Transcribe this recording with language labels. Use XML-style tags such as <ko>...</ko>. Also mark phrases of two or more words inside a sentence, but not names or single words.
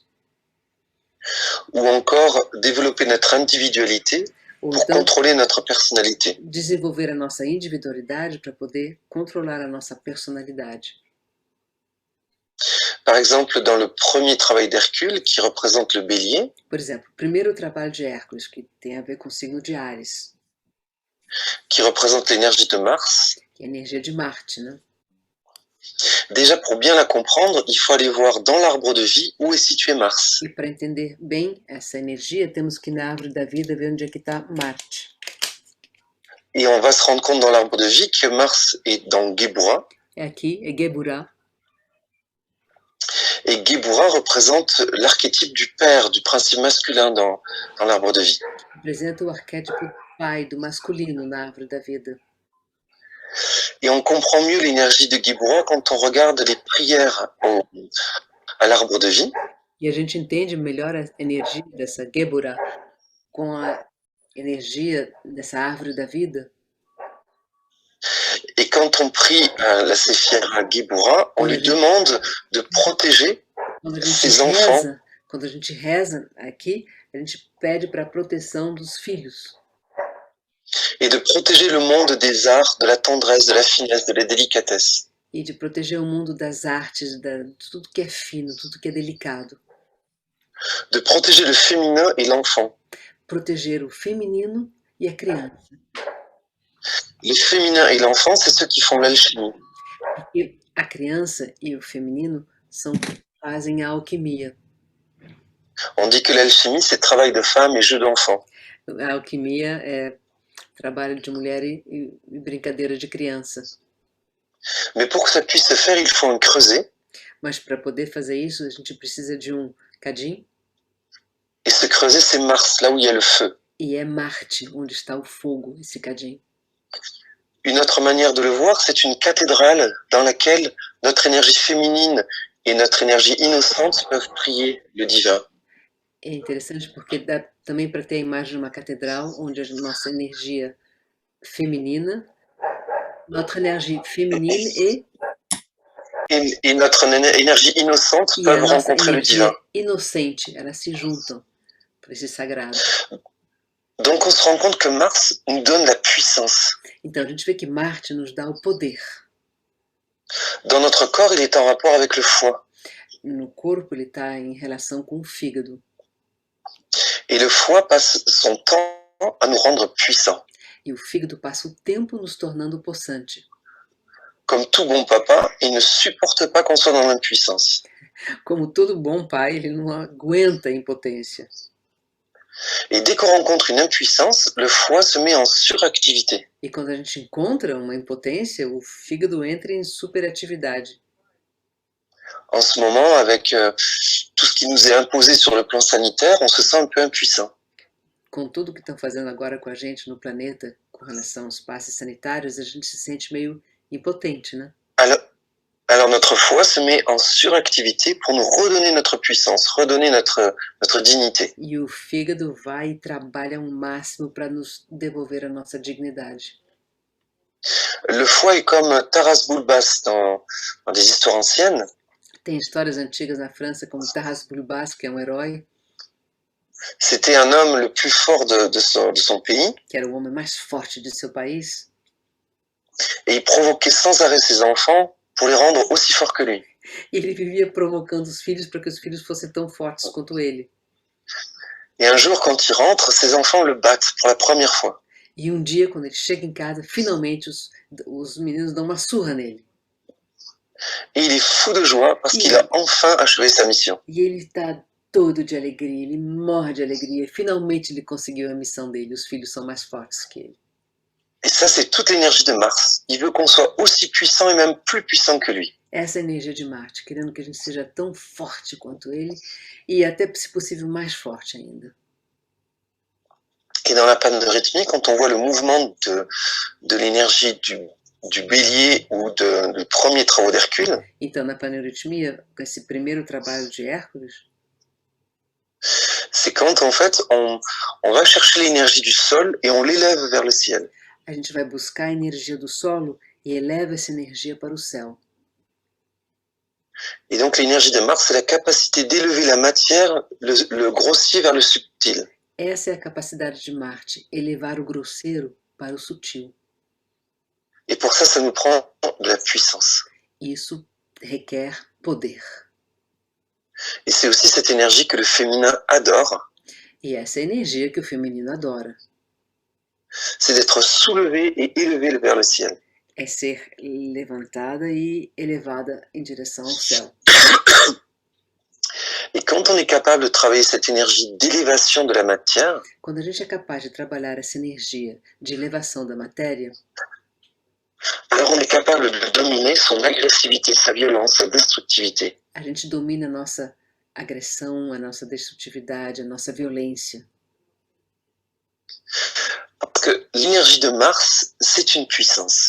<fr>Ou encore développer notre individualité Ou pour</fr> <pt>então,</pt> <fr>contrôler notre personnalité.</fr> <pt>Desenvolver a nossa individualidade para poder controlar a nossa personalidade.</pt> <fr>Par exemple, dans le premier travail d'Hercule, qui représente le bélier.</fr> <pt>Por exemplo, o primeiro trabalho de Hércules, que tem a ver com o signo de Áries.</pt> <fr>Qui représente l'énergie de Mars.</fr> <pt>Que é a energia de Marte, né?</pt> <fr>Déjà, pour bien la comprendre, il faut aller voir dans l'arbre de vie où est situé Mars.</fr> <pt>E para entender bem essa energia, temos que ir na árvore da vida ver onde é que está Marte.</pt> <fr>Et on va se rendre compte dans l'arbre de vie que Mars est dans Geburah.</fr> <pt>É aqui, é Geburah.</pt> <fr>Et Geburah représente l'archétype du père, du principe masculin dans l'arbre de vie.</fr> <pt>Representa o arquétipo do pai, do masculino na árvore da vida.</pt> <fr>Et on comprend mieux l'énergie de Geburah quand on regarde les prières à l'arbre de vie.</fr> <pt>E a gente entende melhor a energia dessa Geburah com a energia dessa árvore da vida.</pt> <fr>Et quand on prie la Séphira à Geburah, on lui demande de protéger ses enfants.</fr> <pt>Quando a gente reza aqui, a gente pede para a proteção dos filhos.</pt> <fr>Et de protéger le monde des arts, de la tendresse, de la finesse, de la délicatesse.</fr> <pt>E de proteger o mundo das artes, de tudo que é fino, tudo que é delicado.</pt> <fr>De protéger le féminin et l'enfant.</fr> <pt>Protéger o feminino e a criança.</pt> <fr>Le féminin et l'enfant, c'est ceux qui font l'alchimie.</fr> <pt>Porque a criança e o feminino fazem a alquimia.</pt> <fr>On dit que l'alchimie, c'est travail de femme et jeu d'enfant.</fr> <pt>A alquimia é trabalho de mulher e brincadeira de criança.</pt> <fr>Mais pour que ça puisse se faire, il faut un creuset.</fr> <pt>Mas para poder fazer isso, a gente precisa de cadim.</pt> <fr>Et ce creuset, c'est Mars, là où il y a le feu.</fr> <pt>E é Marte, onde está o fogo, esse cadim.</pt> <fr>Une autre manière de le voir, c'est une cathédrale dans laquelle notre énergie féminine et notre énergie innocente peuvent prier le divin.</fr> <pt>É interessante porque dá também para ter a imagem de uma catedral onde a nossa energia feminina,</pt> <fr>notre énergie féminine et notre énergie innocente peuvent rencontrer le divin.</fr> <pt>Inocente, elas se juntam para esse sagrado.</pt> <fr>Donc on se rend compte que Mars nous donne la puissance.</fr> <pt>Então a gente vê que Marte nos dá o poder.</pt> <fr>Dans notre corps, il est en rapport avec le foie.</fr> <pt>No corpo ele está em relação com o fígado.</pt> <fr>Et le foie passe son temps à nous rendre puissants.</fr> <pt>E o fígado passa o tempo nos tornando possante.</pt> <fr>Comme tout bon papa, il ne supporte pas qu'on soit dans l'impuissance.</fr> <pt>Como todo bom pai, ele não aguenta a impotência.</pt> <fr>Et dès qu'on rencontre une impuissance, le foie se met en suractivité.</fr> <pt>E quando a gente encontra uma impotência, o fígado entra em superatividade.</pt> <fr>En ce moment, avec tout ce qui nous est imposé sur le plan sanitaire, on se sent un peu impuissant.</fr> <pt>Com tudo que estão fazendo agora com a gente no planeta, com relação aos passes sanitários, a gente se sente meio impotente, né?</pt> <fr>alors notre foie se met en suractivité pour nous redonner notre puissance, redonner notre dignité.</fr> <pt>E o fígado vai e trabalha ao máximo para nos devolver a nossa dignidade.</pt> <fr>Le foie est comme Taras Bulbas dans des histoires anciennes.</fr> <pt>Tem histórias antigas na França como Taras Bulbas, que é um herói,</pt> <fr>C'était un homme le plus fort de son pays</fr> <pt>que era o homem mais forte de seu país,</pt> <fr>et il provoquait sans arrêt ses enfants pour les rendre aussi forts que lui.</fr> <pt>e ele vivia provocando os filhos para que os filhos fossem tão fortes quanto ele.</pt> <fr>Et un jour, quand il rentre, ses enfants le battent pour la première fois.</fr> <pt>E um dia, quando ele chega em casa, finalmente os meninos dão uma surra nele.</pt> <fr>Et il est fou de joie parce qu'il a enfin achevé sa mission.</fr> <pt>E ele está todo de alegria, ele morre de alegria. Finalmente ele conseguiu a missão dele, os filhos são mais fortes que ele.</pt> <fr>Et ça, c'est toute l'énergie de Mars. Il veut qu'on soit aussi puissant et même plus puissant que lui.</fr> <pt>Essa é a energia de Marte, querendo que a gente seja tão forte quanto ele e até, se possível, mais forte ainda.</pt> <fr>Et dans la panne de rythmie, quand on voit le mouvement de l'énergie du bélier ou de premiers travaux d'Hercule,</fr> <pt>Então, na paneuritmia, com esse primeiro trabalho de Hércules,</pt> <fr>c'est quand en fait on va chercher l'énergie du sol et on l'élève vers le ciel.</fr> <pt>a gente vai buscar a energia do solo e eleva essa energia para o céu.</pt> <fr>Et donc l'énergie de Mars, c'est la capacité d'élever la matière, le grossier vers le subtil.</fr> <pt>Essa é a capacidade de Marte, elevar o grosseiro para o sutil.</pt> <fr>Et pour ça, ça nous prend de la puissance.</fr> <pt>Isso requer poder.</pt> <fr>Et c'est aussi cette énergie que le féminin adore.</fr> <pt>E essa é a energia que o feminino adora.</pt> <fr>C'est d'être soulevé et élevé vers le ciel.</fr> <pt>É ser levantada e elevada em direção ao céu.</pt> <fr>Et quand on est capable de travailler cette énergie d'élévation de la matière,</fr> <pt>Quando a gente é capaz de trabalhar essa energia de elevação da matéria,</pt> <fr>alors on est capable de dominer son agressivité, sa violence, sa destructivité.</fr> <pt>a gente domina a nossa agressão, a nossa destrutividade, a nossa violência.</pt> <fr>Parce que l'énergie de Mars, c'est une puissance.</fr>